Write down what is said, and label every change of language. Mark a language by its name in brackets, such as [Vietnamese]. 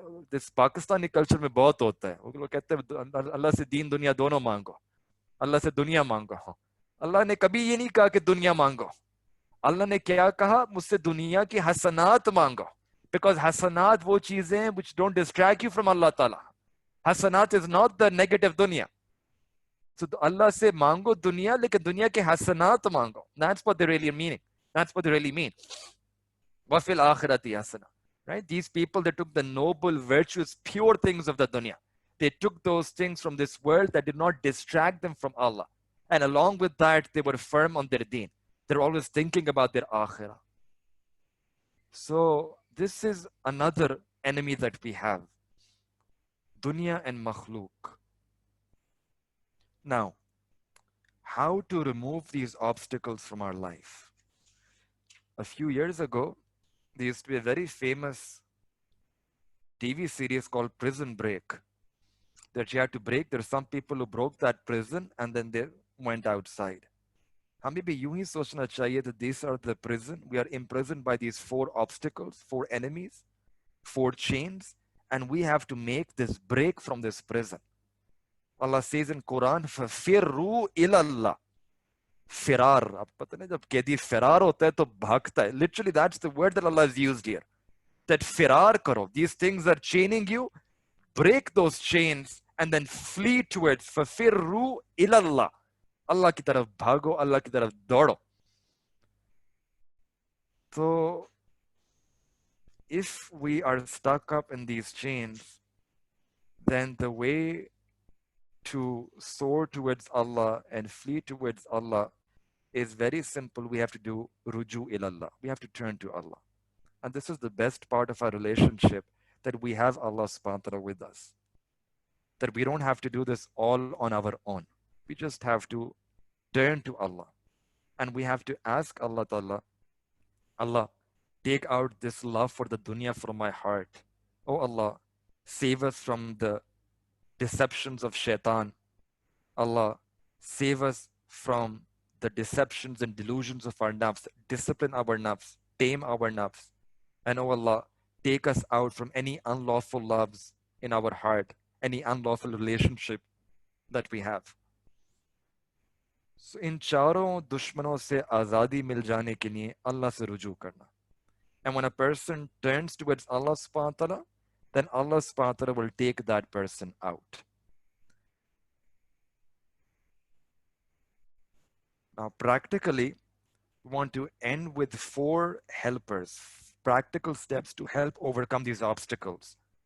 [English] This Pakistani culture [Urdu] میں بہت ہوتا ہے. وہ لوگ کہتے ہیں اللہ سے دین دنیا دونوں مانگو, اللہ سے دنیا مانگو. اللہ نے کبھی یہ نہیں کہا کہ دنیا مانگو. اللہ نے کیا کہا, مجھ سے دنیا کی حسنات مانگو. [English] Because حسنات [Urdu] وہ چیزیں [English] which don't distract you from Allah Ta'ala. حسنات is not the negative dunya. [Urdu] So اللہ سے مانگو دنیا, لیکن دنیا کے حسنات مانگو. [English] That's what they really mean. That's what they really mean. [Arabic] وَفِي الْآخِرَةِ حَسَنَةً. [English] Right? These people, they took the noble, virtuous, pure things of the dunya. They took those things from this world that did not distract them from Allah. And along with that, they were firm on their deen. They're always thinking about their akhirah. So this is another enemy that we have. Dunya and makhluk. Now, how to remove these obstacles from our life? A few years ago, there used to be a very famous TV series called Prison Break that you had to break. There are some people who broke that prison and then they went outside. [Urdu] ہمیں بھی یوں ہی سوچنا چاہیے [English] that these are the prison. We are imprisoned by these 4 obstacles, 4 enemies, 4 chains, and we have to make this break from this prison. Allah says in Quran, [Arabic] فَفِرُّوا إِلَى اللَّهِ. [Urdu] فرار. اب پتہ نہیں جب قیدی فرار ہوتا ہے تو بھاگتا ہے. [English] Literally that's the word that Allah has used here. [Urdu] That فرار کرو. [English] These things are chaining you. Break those chains and then flee towards. [Arabic] فَفِرُّوا إِلَى اللَّهِ. [Urdu] اللہ کی طرف بھاگو, اللہ کی طرف دوڑو. [English] So if we are stuck up in these chains, then the way to soar towards Allah and flee towards Allah is very simple. We have to do ruju ilallah. We have to turn to Allah. And this is the best part of our relationship, that we have Allah subhanahu wa ta'ala with us. That we don't have to do this all on our own. We just have to turn to Allah. And we have to ask Allah ta'ala, Allah, take out this love for the dunya from my heart. Oh Allah, save us from the deceptions of shaitan. Allah, save us from the deceptions and delusions of our nafs. Discipline our nafs, tame our nafs. And oh Allah, take us out from any unlawful loves in our heart, any unlawful relationship that we have. [Urdu] So in چاروں دشمنوں سے آزادی مل جانے کے لیے اللہ سے رجوع کرنا. [English] And when a person turns towards Allah subhanahu wa ta'ala, then Allah subhanahu wa ta'ala will take that person out. Now practically, we want to end with 4 helpers, practical steps to help overcome these obstacles.